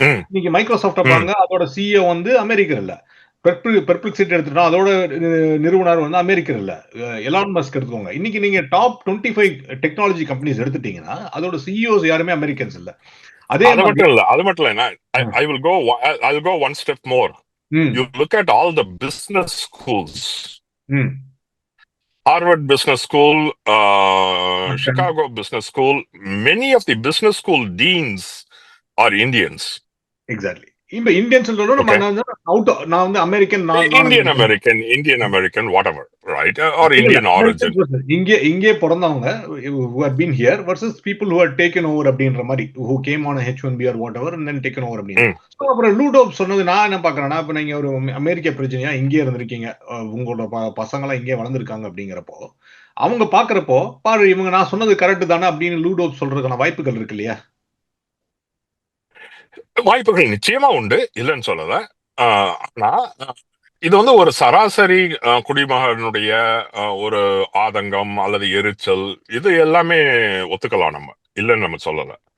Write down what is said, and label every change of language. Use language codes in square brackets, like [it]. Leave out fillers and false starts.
[ta] இன்னைக்கு மைக்ரோசாஃப்ட் பாருங்க, அதோட சிஇஓ வந்து அமெரிக்கர் இல்ல. பெர்ப்ளெக்சிட்டி எடுத்துட்டா அதோட நிறுவனர் வந்து அமெரிக்கர் இல்ல, எலான் மஸ்க் எடுத்துக்கோங்க. இன்னைக்கு நீங்க டாப் 25 டெக்னாலஜி கம்பெனிஸ் எடுத்துட்டீங்கன்னா அதோட சிஇஓஸ் யாருமே அமெரிக்கன்ஸ் இல்ல. அது மட்டும் இல்ல, [en] I will go one step more. You look at all the business schools. Harvard Business School, Chicago Business School, many of the business school deans are Indians. Exactly. [ta] இப்ப Indian நான் வந்து American, [en] Indian American whatever, right? Or Indian origin. [ta] இங்கே பிறந்தவங்க [en] who have been here versus people who have taken over [ta] அப்படின்ற மாதிரி, [en] who came on a H1B or whatever and then taken over அப்படின்னு. [ta] So அப்புறம் லூ tops சொன்னது நான் என்ன பாக்குறேன்னா, இப்ப நீங்க ஒரு அமெரிக்க பிரச்சனையா இங்கே இருந்திருக்கீங்க, உங்களோட பசங்க எல்லாம் இங்கே வளர்ந்துருக்காங்க அப்படிங்கிறப்போ அவங்க பாக்குறப்போ பாரு இவங்க நான் சொன்னது கரெக்ட் தானே அப்படின்னு லூ டாப்ஸ் சொல்றதுக்கான வாய்ப்புகள் இருக்கு இல்லையா? வாய்ப்புகள் நிச்சயமா உண்டு, இல்லைன்னு சொல்லல. ஆனா இது வந்து ஒரு சராசரி குடிமகனுடைய ஒரு ஆதங்கம் அல்லது எரிச்சல், இது எல்லாமே ஒத்துக்கலாம், நம்ம இல்லைன்னு நம்ம சொல்லல.